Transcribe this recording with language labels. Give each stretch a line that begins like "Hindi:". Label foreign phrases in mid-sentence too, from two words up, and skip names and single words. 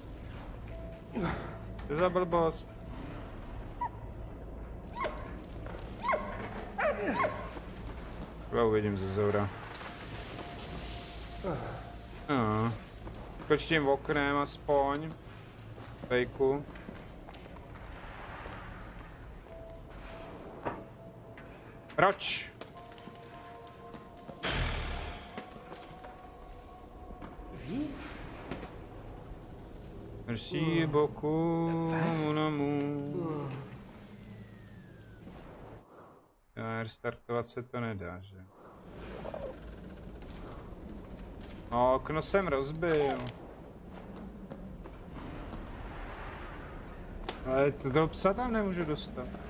Czech: Co za blbost? Já uvidím ze zora. No. Skoč tím oknem aspoň. Fejku. Proč?
French: Merci beaucoup, mon amour.
Czech: Restartovat se to nedá, že? No, okno jsem rozbil. Ale toho psa tam nemůžu dostat.